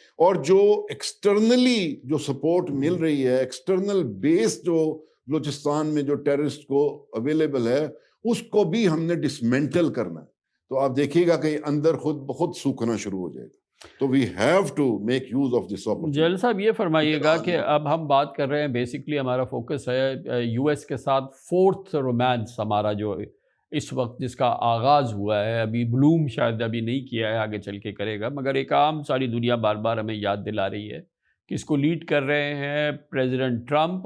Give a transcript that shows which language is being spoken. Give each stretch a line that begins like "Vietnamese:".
Urdu: اور جو ایکسٹرنلی جو سپورٹ مل رہی ہے، ایکسٹرنل بیس جو بلوچستان میں جو ٹیررسٹ کو اویلیبل ہے، اس کو بھی ہم نے ڈسمینٹل کرنا ہے. تو آپ دیکھیے گا کہ اندر خود بخود سوکھنا شروع ہو جائے گا.
English: تو we have to make use of this opportunity.
Urdu: Jail صاحب یہ فرمائیے گا کہ اب ہم بات کر رہے ہیں، بیسکلی ہمارا فوکس ہے US کے ساتھ 4th رومانس ہمارا جو اس وقت جس کا آغاز ہوا ہے. ابھی بلوم شاید ابھی نہیں کیا ہے، آگے چل کے کرے گا، مگر ایک عام ساری دنیا بار بار ہمیں یاد دلا رہی ہے کہ اس کو لیڈ کر رہے ہیں پریزیڈنٹ ٹرمپ.